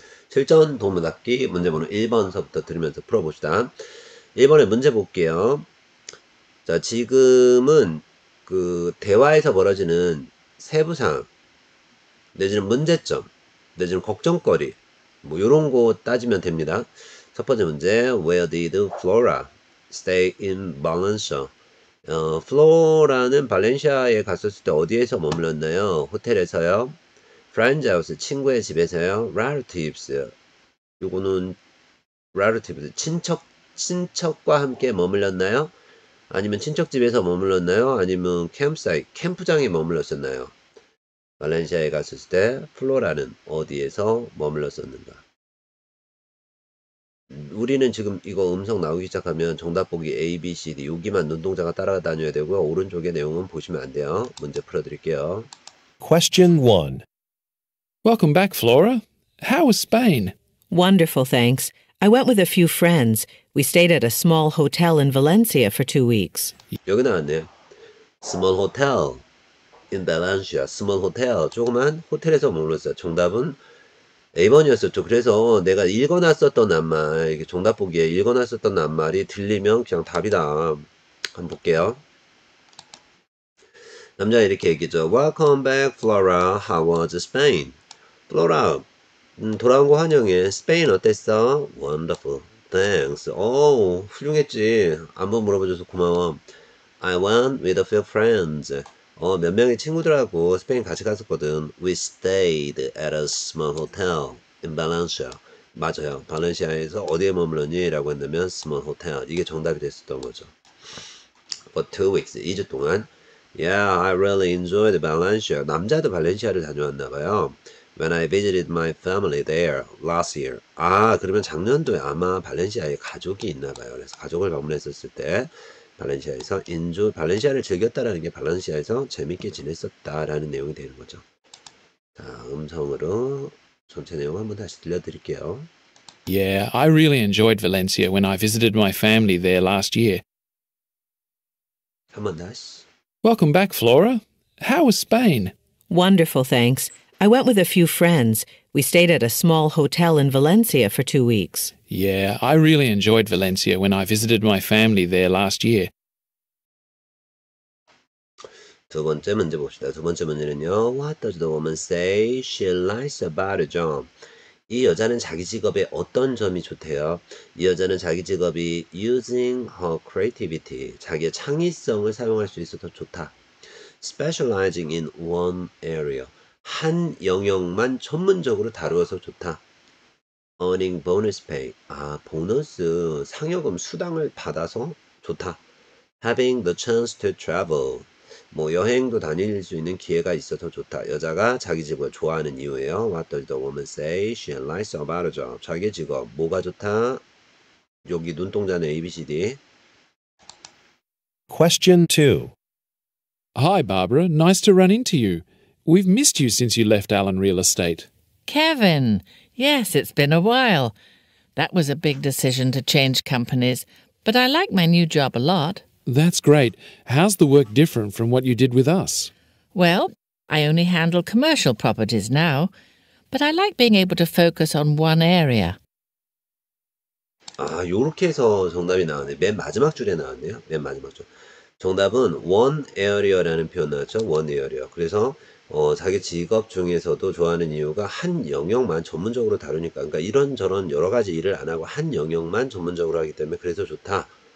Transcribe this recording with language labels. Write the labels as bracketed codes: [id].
[ko] 실전 도문닫기 문제번호 1번서부터 들으면서 풀어봅시다. 1번에 문제 볼게요. 자, 지금은 그 대화에서 벌어지는 세부사항 내지는 문제점 내지는 걱정거리 뭐 요런 거 따지면 됩니다. 첫 번째 문제 [en] Where did Flora stay in Valencia? [ko] 플로라는 발렌시아에 갔었을 때 어디에서 머물렀나요? 호텔에서요. [en] Friend's house [ko] 친구의 집에서요. Relatives 요거는 relatives 친척과 함께 머물렀나요? 아니면 친척집에서 머물렀나요? 아니면 캠프사이트, 캠프장에 머물렀었나요? 발렌시아에 갔을 때 플로라는 어디에서 머물렀었는가? 우리는 지금 이거 음성 나오기 시작하면 정답 보기 A, B, C, D 여기만 눈동자가 따라다녀야 되고요. 오른쪽의 내용은 보시면 안 돼요. 문제 풀어드릴게요. [en] Question 1. Welcome back, Flora. How was Spain? Wonderful, thanks. I went with a few friends. We stayed at a small hotel in Valencia for 2 weeks. [ko] 여기 나왔네요. [en] Small hotel in Valencia. Small hotel. [ko] 조그만 호텔에서 머물렀어요. 정답은 A번이었었죠. 그래서 내가 읽어놨었던 낱말, 이게 정답 보기에 읽어놨었던 낱말이 들리면 그냥 답이다. 한번 볼게요. 남자가 이렇게 얘기죠. [en] Welcome back, Flora. How was Spain? [ko] Flora, 돌아온 거 환영해. 스페인 어땠어? [en] Wonderful. Thanks. [ko] 오, 훌륭했지. 한번 물어봐줘서 고마워. [en] I went with a few friends. [ko] 몇 명의 친구들하고 스페인 같이 갔었거든. [en] We stayed at a small hotel in Valencia. [ko] 맞아요. 발렌시아에서 어디에 머물렀니? 라고 했냐면 [en] small hotel. [ko] 이게 정답이 됐었던 거죠. [en] For 2 weeks. [ko] 2주 동안. Yeah, I really enjoyed Valencia. 남자도 발렌시아를 다녀왔나 봐요. [en] When I visited my family there last year. [ko] 아, 그러면 작년도에 아마 발렌시아에 가족이 있나 봐요. 그래서 가족을 방문했었을 때 발렌시아에서 발렌시아를 즐겼다라는 게 발렌시아에서 재밌게 지냈었다라는 내용이 되는 거죠. 자, 음성으로 전체 내용 한번 다시 들려드릴게요. [en] Yeah, I really enjoyed Valencia when I visited my family there last year. [ko] 한번 다시. [en] Welcome back, Flora. How was Spain? Wonderful, thanks. I went with a few friends. We stayed at a small hotel in Valencia for 2 weeks. Yeah, I really enjoyed Valencia when I visited my family there last year. [ko] 두 번째 문제 봅시다. 두 번째 문제는요. [en] What does the woman say she likes about a job? [ko] 이 여자는 자기 직업에 어떤 점이 좋대요? 이 여자는 자기 직업이 [en] using her creativity, [ko] 자기의 창의성을 사용할 수 있어서 좋다. [en] Specializing in one area, [ko] 한 영역만 전문적으로 다루어서 좋다. [en] Earning bonus pay, [ko] 보너스, 상여금, 수당을 받아서 좋다. [en] Having the chance to travel, [ko] 여행도 다닐 수 있는 기회가 있어서 좋다. 여자가 자기 직업을 좋아하는 이유예요. [en] What does the woman say she likes about a job? [ko] 자기 직업, 뭐가 좋다? 여기 눈동자는 A, B, C, D. [en] Question 2. Hi, Barbara. Nice to run into you. We've missed you since you left Allen Real Estate. Kevin, yes, it's been a while. That was a big decision to change companies, but I like my new job a lot. That's great. How's the work different from what you did with us? Well, I only handle commercial properties now, but I like being able to focus on one area. [ko] 요렇게 해서 정답이 나왔네요. 맨 마지막 줄에 나왔네요. 맨 마지막 줄. 정답은 one area라는 표현 나왔죠. [en] one area. [ko] 그래서 자기 직업 중에서도 좋아하는 이유가 한 영역만 전문적으로 다루니까. 그러니까 이런저런 여러 가지 일을 안 하고 한 영역만 전문적으로 하기 때문에 그래서 좋다.